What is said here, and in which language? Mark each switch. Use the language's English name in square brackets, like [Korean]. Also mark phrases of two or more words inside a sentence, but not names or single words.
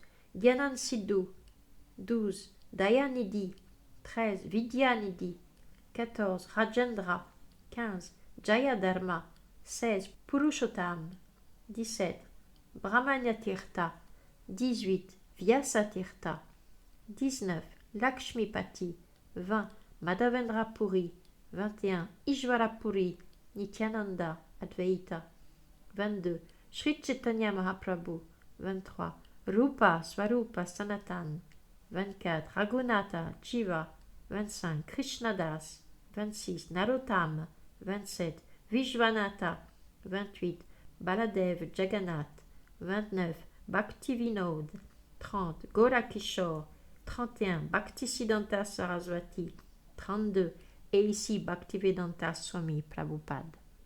[French] Gyanan Siddhu, 12. Dayanidhi, 13. Vidyanidhi, 14. Rajendra, 15. Jayadharma, 16. Purushottam, 17. Brahmanyatirtha, 18. Vyasatirtha, 19. Lakshmipati, 20. Madhavendra Puri, 21. Ishvara Puri, Nityananda, Advaita, 22. Sri Chaitanya Mahaprabhu, 23. Rupa Swarupa Sanatan, 24. Raghunatha Jiva, 25. Krishnadas, 26. Narottam, 27. Vishwanatha, 28. Baladev Jagannath, 29. Bhaktivinod, 30. Gorakishore, 31. Bhaktisiddhanta Saraswati, 32. Et ici Bhaktivedanta Swami Prabhupada.